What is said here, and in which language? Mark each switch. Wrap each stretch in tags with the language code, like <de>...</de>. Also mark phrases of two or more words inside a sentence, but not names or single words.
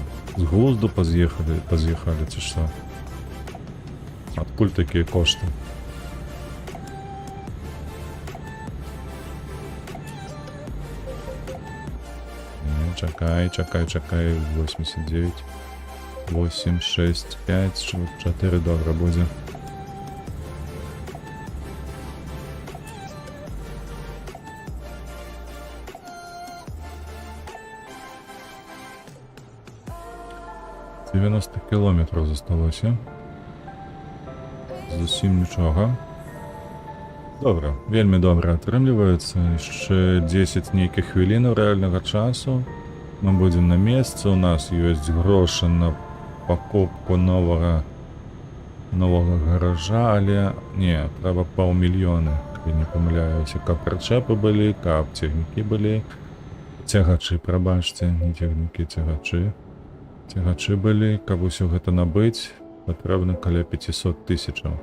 <be>З глузду паз'ехалі ці што? Адкуль такія кошты? Чакай, 89, 8, 6, 5, 4, добре буде.</be> <uk>— 90 кілометрів зосталося.</uk> <be>Зусім нічого. Добре, вельмі добре атрымліваецца. Яшчэ 10 нейкіх хвілінаў рэальнага часу. Мы будем на месцы, у нас ёсць грошы на покупку новага гаража, але не, трэба паўмільёна, калі не памыляюся, каб прычэпы былі, каб цягнікі былі, цягачы, прабачце, не цягнікі, цягачы былі, каб усё гэта набыць, патрэбна каля 500 000.</be>